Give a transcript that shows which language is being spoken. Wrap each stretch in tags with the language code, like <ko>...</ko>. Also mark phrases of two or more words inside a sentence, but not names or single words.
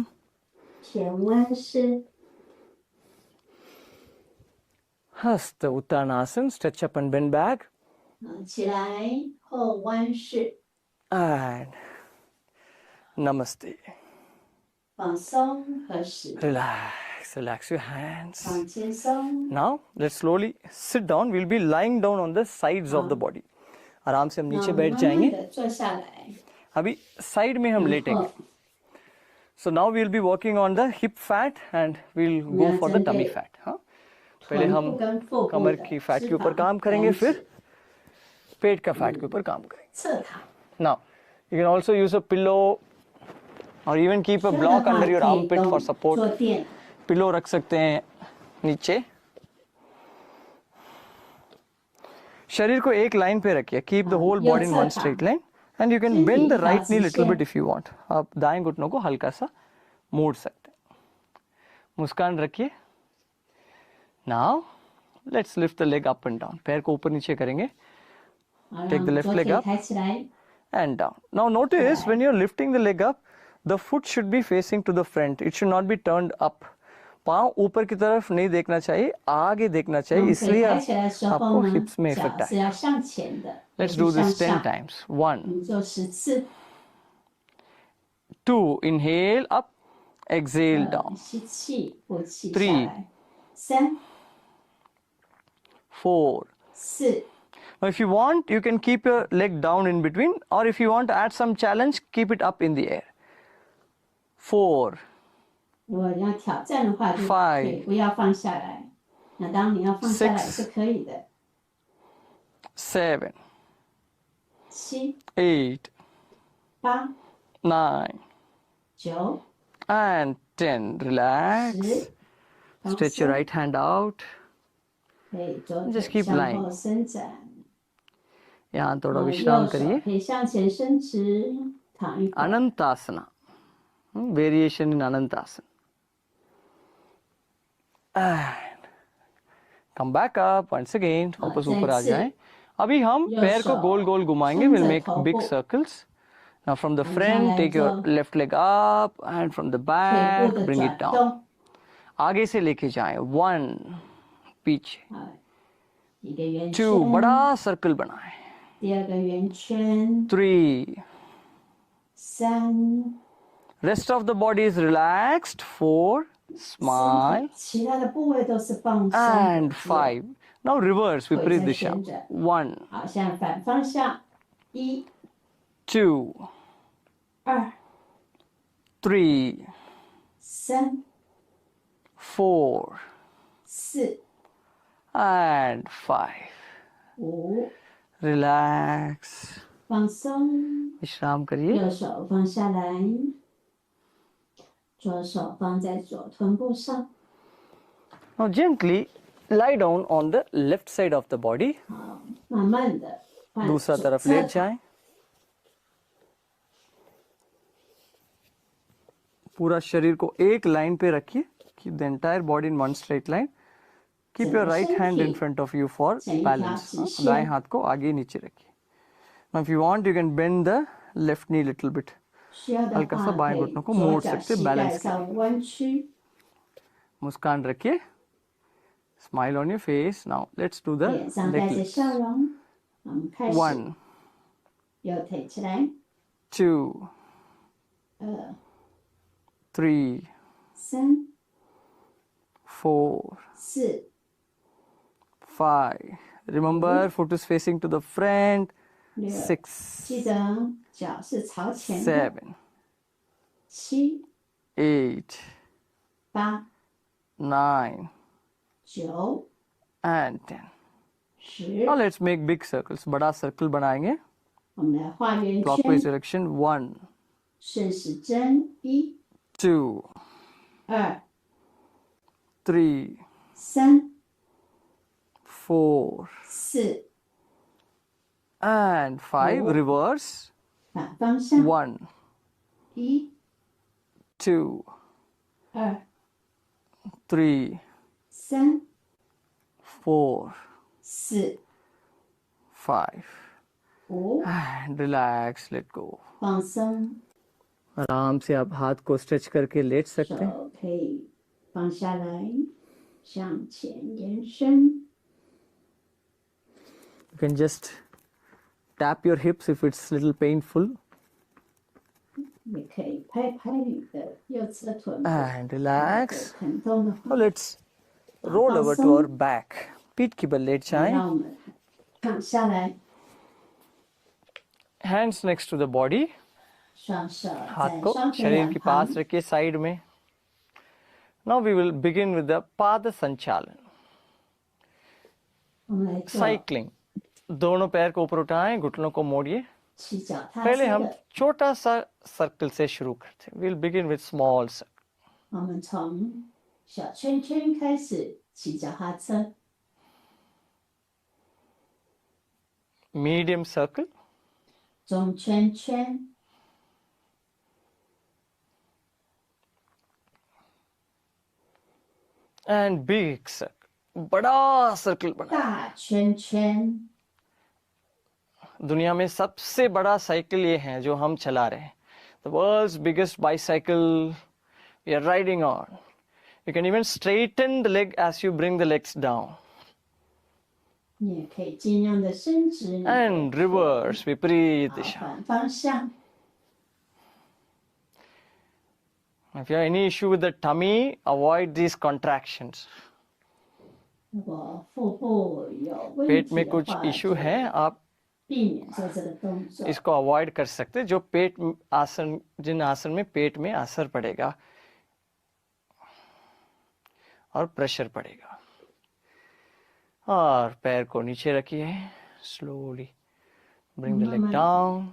<zh>前弯式，</zh> <en>Hasta Uttanasana, stretch up and bend back,</en> <zh>起来后弯式，</zh> <en>and Namaste.</en> <zh>放松合十，</zh> <en>Relax, relax your hands.</en> <zh>放轻松。</zh> <en>Now let's slowly sit down. We'll be lying down on the sides of the body.</en> <hi>आराम से हम</hi> <zh>那我</zh> <hi>नीचे</hi> <zh>们</zh> <hi>बैठ</hi> <zh>慢慢</zh> <hi>जाएंगे.</hi> <zh>的坐下来，</zh> <hi>अभी साइड में हम</hi> <zh>然</zh> <hi>लेटेंगे.</hi> <zh>后</zh> <en>So now we'll be working on the hip fat and we'll go for the tummy fat.</en> <hi>हाँ? पहले</hi> <zh>臀</zh> <hi>हम</hi> <zh>部跟腹部</zh> <hi>कमर</hi> <zh>的</zh> <hi>की फैट</hi> <zh>脂</zh> <hi>के ऊपर</hi> <zh>肪</zh> <hi>काम करेंगे,</hi> <zh>燃脂</zh> <hi>फिर पेट का फैट के ऊपर काम करेंगे.</hi> <zh>侧躺，</zh> <en>Now you can also use a pillow or even keep a</en> <zh>这样的</zh> <en>block</en> <zh>话</zh> <en>under your</en> <zh>可以</zh> <en>armpit</en> <zh>用</zh> <en>for support.</en> <zh>坐垫，</zh> <hi>पिलो रख सकते हैं नीचे. शरीर को एक लाइन पे रखिए.</hi> <en>keep the whole</en> <hi>ये</hi> <en>body in</en> <hi>अच्छा</hi> <en>वन</en> <hi>था।</hi> <en>straight line and you can</en> <hi>जी,</hi> <en>bend the</en> <hi>जी,</hi> <en>right knee</en> <hi>काफी</hi> <en>लिटिल</en> <hi>से।</hi> <en>bit if you want.</en> <hi>आप दाएं घुटनों को हल्का सा मोड़ सकते हैं. मुस्कान रखिए.</hi> <en>Now let's lift the leg up and down.</en> <hi>पैर को ऊपर नीचे करेंगे</hi> <zh>好</zh> <en>Take</en> <zh>让</zh> <en>the left</en> <zh>左</zh> <en>leg</en> <zh>腿</zh> <en>up.</en> <zh>抬起来，</zh> <en>and down. Now notice when you're lifting the leg up, the foot should be facing to the front. It should not be turned up.</en> <hi>पाँव ऊपर की तरफ नहीं देखना चाहिए, आगे देखना</hi> <zh>我</zh> <hi>चाहिए.</hi> <zh>们腿</zh> <hi>इसलिए</hi> <zh>抬起来的时</zh> <hi>आपको</hi> <zh>候呢，</zh> <hi>hips में</hi> <zh>脚</zh> <hi>इफेक्ट</hi> <zh>是</zh> <hi>आए.</hi> <zh>要向前的，不</zh> <en>Let's</en> <zh>是</zh> <en>do</en> <zh>向</zh> <en>this 10</en> <zh>上。</zh> <en>times.</en> <zh>我</zh> <en>1,</en> <zh>们做10次，</zh> <en>2, inhale up, exhale down.</en> <zh>吸气，呼气</zh> <en>Three</en> <zh>下来。3、</zh> <en>4.</en> <zh>4，</zh> <en>Now if you want, you can keep your leg down in between, or if you want to add some challenge, keep it up in the air. 4,</en> <zh>如果你要挑战的话，就</zh> <en>Five</en> <zh>腿不要放下来。那当你要放下来</zh> <en>Six</en> <zh>是可以的。</zh> <en>7,</en> <zh>7、</zh> <en>8,</en> <zh>8、</zh> <en>9,</en> <zh>9、</zh> <en>and 10. Relax.</en> <zh>10，放</zh> <en>Stretch your</en> <zh>松，</zh> <en>right hand out.</en> <zh>可以左</zh> <en>Just</en> <zh>腿</zh> <en>keep</en> <zh>向</zh> <en>lying.</en> <zh>后伸展，</zh> <hi>यहाँ थोड़ा</hi> <zh>然后</zh> <hi>विश्राम</hi> <zh>右手</zh> <hi>करिए.</hi> <zh>可以向前伸直， 躺一会儿，</zh> <en>Anantasana. Variation in Anantasana. And come back up once again.</en> <hi>वापस ऊपर आ जाएं. अभी हम पैर को गोल गोल घुमाएंगे.</hi> <en>We'll make big circles. Now from the front, take your left leg up, and from the</en> <zh>腿</zh> <en>back,</en> <zh>部的</zh> <en>bring</en> <zh>转</zh> <en>it down.</en> <zh>动，</zh> <hi>आगे से लेके जाएं. 1, पीछे.</hi> <zh>一个圆</zh> <en>2,</en> <zh>圈，</zh> <hi>बड़ा सर्कल बनाएं.</hi> <zh>第二个圆圈，</zh> <en>3,</en> <zh>3，</zh> <en>rest of the body is relaxed. 4,</en> <zh>身</zh> <en>smile.</en> <zh>体其他的部位都是放松的。</zh> <en>And 5. Now reverse,</en> <zh>腿</zh> <hi>viparit</hi> <zh>在</zh> <hi>disha.</hi> <zh>旋转。</zh> <en>1,</en> <zh>好，现在反方向， 1、</zh> <en>2,</en> <zh>2、</zh> <en>3,</en> <zh>3、</zh> <en>4,</en> <zh>4、</zh> <en>and 5.</en> <zh>5，</zh> <en>Relax.</en> <zh>放松，</zh> <hi>विश्राम करिए.</hi> <zh>右手放下来，左手放在左臀部上。</zh> <en>Now gently lie down on the left side of the body.</en> <zh>好，慢慢的换</zh> <hi>दूसरा</hi> <zh>左</zh> <hi>तरफ</hi> <zh>侧</zh> <hi>लेट</hi> <zh>躺</zh> <hi>जाएं. पूरा शरीर को एक लाइन पे रखिए.</hi> <en>Keep the entire body in one straight line. Keep your right hand in front of you for balance.</en> <hi>दाएं हाथ को आगे नीचे रखिए.</hi> <en>Now if you want, you can bend the left knee little bit.</en> <zh>需要的</zh> <hi>हल्का सा</hi> <zh>话，</zh> <hi>बाएं</hi> <zh>可以</zh> <hi>घुटनों को</hi> <zh>左</zh> <hi>मोड़</hi> <zh>脚</zh> <hi>सकते</hi> <zh>膝盖</zh> <hi>बैलेंस</hi> <zh>稍</zh> <hi>के</hi> <zh>微弯曲，</zh> <hi>मुस्कान रखिए.</hi> <en>Smile on your face. Now let's do the</en> <zh>脸上带</zh> <en>leg</en> <zh>着</zh> <en>lifts.</en> <zh>笑容。我们开始，</zh> <en>1,</en> <zh>右腿起来，</zh> <en>2,</en> <zh>2、</zh> <en>3,</en> <zh>3、</zh> <en>4,</en> <zh>4、</zh> <en>5. Remember, foot is facing to the front.</en> <zh>6，</zh> <en>6,</en> <zh>记得脚是朝前的。</zh> <en>7,</en> <zh>7、</zh> <en>8,</en> <zh>8、</zh> <en>9,</en> <zh>9、</zh> <en>and 10.</en> <zh>10。</zh> <en>Now let's make big circles.</en> <hi>बड़ा circle बनाएंगे.</hi> <zh>我们来画圆</zh> <en>Clockwise</en> <zh>圈，</zh> <en>direction. 1,</en> <zh>顺时针，1、</zh> <en>2,</en> <zh>2、</zh> <en>3,</en> <zh>3、</zh> <en>4,</en> <zh>4，</zh> <en>and 5. Reverse.</en> <zh>反方向，</zh> <en>1,</en> <zh>1、</zh> <en>2,</en> <zh>2、</zh> <en>3,</en> <zh>3、</zh> <en>4,</en> <zh>4、</zh> <en>5.</en> <zh>5，</zh> <en>And relax. Let go.</en> <zh>放松，</zh> <hi>आराम से आप हाथ को स्ट्रेच करके लेट सकते हैं.</hi> <zh>手可以放下来，向前延伸。</zh> <en>You can just tap your hips if it's little painful.</en> <zh>也可以拍拍你的右侧臀部，</zh> <en>And relax.</en> <zh>疼痛的</zh> <en>Now</en> <zh>话，</zh> <en>let's roll over to our back.</en> <hi>पीठ की बल लेट जाएं.</hi> <zh>让我们躺下来，</zh> <en>Hands next to the body.</en> <zh>双手</zh> <hi>हाथ</hi> <zh>在</zh> <hi>को</hi> <zh>双腿</zh> <hi>शरीर</hi> <zh>两</zh> <hi>के</hi> <zh>旁</zh> <hi>पास。रखिए साइड में.</hi> <en>Now we will begin with the</en> <hi>पाद संचालन.</hi> <zh>我们来做</zh> <hi>साइकिलिंग. दोनों पैर को ऊपर उठाएं, घुटनों को मोड़िए.</hi> <zh>骑脚踏</zh> <hi>पहले</hi> <zh>车</zh> <hi>हम</hi> <zh>的。</zh> <hi>छोटा सा सर्कल से शुरू करते हैं.</hi> <en>We'll begin with small circle.</en> <zh>我们从小圈圈开始骑脚踏车，</zh> <en>Medium circle.</en> <zh>中圈圈，</zh> <en>And big circle.</en> <hi>बड़ा सर्कल बना.</hi> <zh>大圈圈。</zh> <hi>दुनिया में सबसे बड़ा साइकिल ये है जो हम चला रहे हैं.</hi> <en>The world's biggest bicycle we are riding on. You can even straighten the leg as you bring the legs down.</en> <zh>你也可以尽量的伸直你的</zh> <en>And</en> <zh>腿</zh> <en>reverse, viparit</en> <zh>好</zh> <hi>disha.</hi> <zh>反方向。</zh> <en>If you have any issue with the tummy, avoid these contractions.</en> <zh>如果腹部有问</zh> <hi>पेट</hi> <zh>题</zh> <hi>में</hi> <zh>的</zh> <hi>कुछ</hi> <zh>话，</zh> <hi>इशू</hi> <zh>就</zh> <hi>है, आप</hi> <zh>避免做这个动作。</zh> <hi>इसको अवॉइड कर सकते हैं. जो पेट आसन, जिन आसन में पेट में असर पड़ेगा और प्रेशर पड़ेगा. और पैर को नीचे रखिए.</hi> <en>Slowly bring the leg down</en>